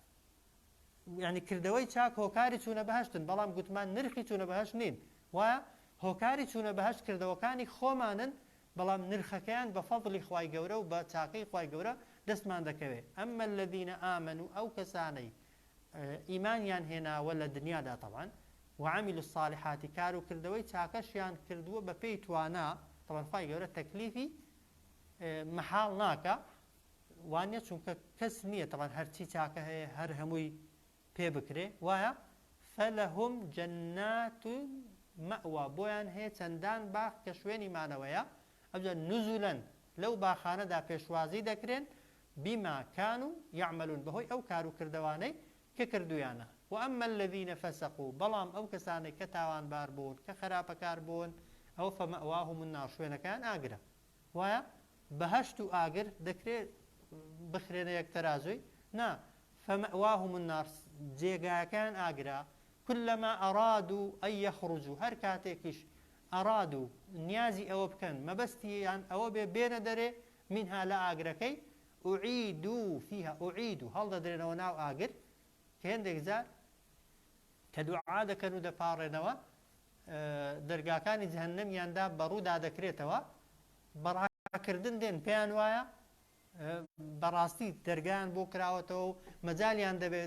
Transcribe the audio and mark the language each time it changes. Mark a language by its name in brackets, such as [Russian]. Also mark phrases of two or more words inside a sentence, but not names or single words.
[Central Kurdish] یعنی کردەوەی چاک هۆکاری چوونە بەهەشتن، بەڵام گوتمان نرخی چوونە بەهەشت نین، وایە هۆکاری چوونە بەهەشت کردەوەکانی خۆمانن، بەڵام نرخەکەیان بە فەضلی خوای گەورە و بە چاکەی خوای گەورە دەستمان دەکەوێت. [Arabic] ئەمە الذين آمنوا، [Central Kurdish] ئەو کەسانەی ئیمانیان هێناوە لە دنیادا طبعا، [Arabic] وعملوا الصالحات، [Central Kurdish] کار و کردەوەی چاکەشیان کردووە بە پێی توانا، طبعا خوای گەورە تەکلیفی مەحاڵ ناکە، وانە چونکە کەس نییە طبعا هەرچی چاکە هەیە هەر هەمووی پێ بکرێ، وایە [Arabic] فەلەهم جەنات مەئوە، [Central Kurdish] بۆیان هەیە چەندان باخ کە شوێنی مانەوەیە. ئەوجا نوزولەن لەو باخانەدا پێشوازی دەکرێن [Arabic] بیما کانوا یعملون، [Central Kurdish] بەهۆی ئەو کار و کردەوانەی کە کردویانە. [Arabic] وأما الذين فسقوا، [Central Kurdish] بەڵام ئەو کەسانێک کە تاوانبار بوون کە خراپەکار بوون، ئەو [Arabic] فەمەئواهم النار، [Central Kurdish] شوێنەکان ئاگرە، وایە بەهەشت و ئاگر دەکرێت بخرێنە یەک تەرازوی؟ نا، [Arabic] فەمەئواهم النار، [Central Kurdish] جێگایەکان ئاگرە. [Arabic] كلما أرادوا أن يخرجوا، [Central Kurdish] هەر کاتێکیش ئەرادوا نیازی ئەوە بکەن مەبەستیان ئەوە بێ بێنە دەرێ منها لە ئاگرەکەی، [Arabic] ئوعیدوا فيها، [Central Kurdish] ئوعیدوا هەڵدەدرێنەوە ناو ئاگر، کە هێندێک جار کە دوعا دەکەن و دەپاڕێنەوە دەرگاکانی جەهەنەمیاندا بەڕوودا دەکرێتەوە، بەڕاکردن دێن پێیان وایە بەڕاستی دەرگایان بۆ کراوەتەوە و مەجالیان دەبێت